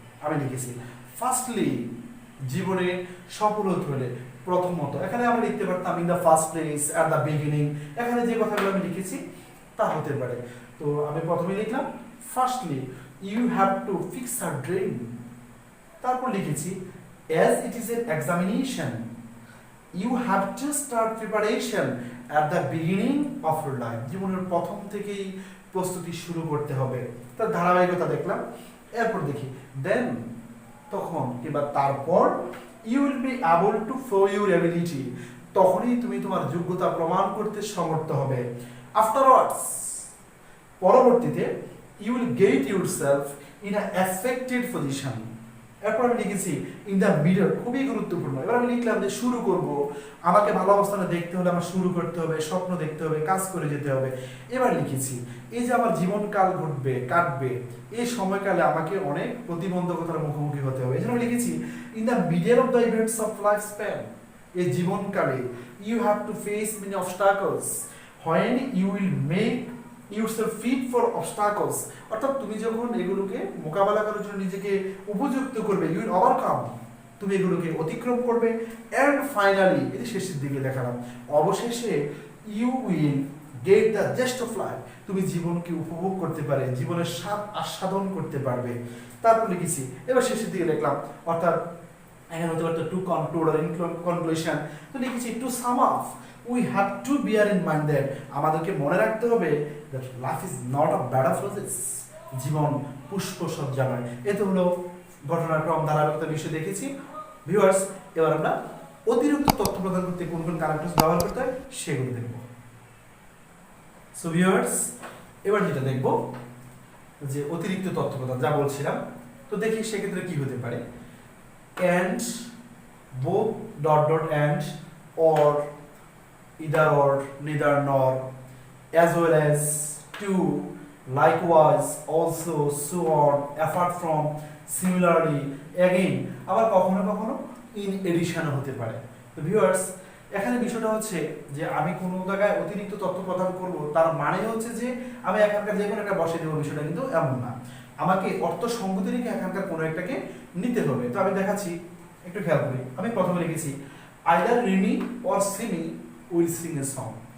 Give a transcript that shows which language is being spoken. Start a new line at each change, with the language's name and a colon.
Bangla: আমি লিখেছি ফার্স্টলি, জীবনে সফল হতে হলে প্রথমত। এখানে আমরা লিখতে পারতাম
English: In the first place, at the beginning.
Bangla: এখানে যে কথাগুলো আমি লিখেছি তা হতে পারে। তো আমি প্রথমে লিখলাম
English: Firstly you have to fix a dream.
Bangla: তারপর লিখেছি
English: as it is an examination you have to start preparation at the beginning of your life।
Bangla: জীবনের প্রথম থেকেই প্রস্তুতি শুরু করতে হবে, তার ধারাবাহিকতা দেখলাম। এরপর দেখি দেন, তখন কিংবা তারপর,
English: you will be able to show your ability,
Bangla: তখনই তুমি তোমার যোগ্যতা প্রমাণ করতে সমর্থ হবে।
English: afterwards, পরবর্তীতে, you will get yourself in a expected position।
Bangla: এরপর আমি লিখেছি
English: in the middle,
Bangla: খুবই গুরুত্বপূর্ণ। এবার আমি লিখলাম যে শুরু করব, আমাকে ভালো অবস্থানে দেখতে হলে আমার শুরু করতে হবে, স্বপ্ন দেখতে হবে, কাজ করে যেতে হবে। এবার লিখেছি এই যে আমার জীবনকাল ঘটবে, কাটবে, এই সময়কালে আমাকে অনেক প্রতিবন্ধকতার মুখোমুখি হতে হবে। এই জন্য লিখেছি
English: in the middle of the events of life span,
Bangla: এই জীবনকালে
English: You have to face many obstacles when you will make yourself fit for obstacles।
Bangla: অর্থাৎ তুমি যখন এগুলোকে মোকাবেলা করার জন্য নিজেকে উপযুক্ত করবে,
English: you will overcome,
Bangla: তুমি এগুলোকে অতিক্রম করবে।
English: and finally,
Bangla: এই শেষের দিকে দেখালাম, অবশেষে
English: you will get the zest of life,
Bangla: তুমি জীবনকে উপভোগ করতে পারে, জীবনের স্বাদ আস্বাদন করতে পারবে। তারপর লিখেছি, এবার শেষের দিকে লিখলাম, অর্থাৎ এখানে হতে পারতো
English: to conclude
Bangla: আর
English: In conclusion.
Bangla: তো লিখেছি
English: to sum up, we have to bear in mind that
Bangla: আমাদেরকে মনে রাখতে হবে
English: that life is not a bed of roses,
Bangla: জীবন পুষ্প সজ্জা নয়। এতে হলো ঘটনার ক্রম ধারাবাহিকতা বিষয় দেখেছি। ভিউয়ার্স, এবার আমরা অতিরিক্ত তথ্য প্রদান করতে কোন কোন কানেক্টরস ব্যবহার করতে হয় সেগুলো দেখব। সো ভিউয়ার্স, এবার যেটা দেখব যে অতিরিক্ত তথ্য প্রদান যা বলছিলাম, তো দেখি সেক্ষেত্রে কি হতে পারে।
English: and, both, dot dot and, or, either or, neither nor, as well as, to, likewise, also, so on, apart from, similarly, again।
Bangla: আবার কখনো কখনো
English: in addition হতে পারে।
Bangla: তো ভিউয়ার্স, এখানে বিষয়টা হচ্ছে যে আমি কোনো জায়গায় অতিরিক্ত তথ্য প্রদান করব, তার মানে হচ্ছে যে আমি এখানকার যে কোনো একটা বসে দেবো, বিষয়টা কিন্তু এমন না। আমাকে অর্থ সঙ্গতি রেখে এখানকার কোনো একটাকে নিতে হবে। তো আমি দেখাচ্ছি, একটু খেয়াল করি। আমি প্রথমে লিখেছি
English: Either Rimi or Simi will sing a song.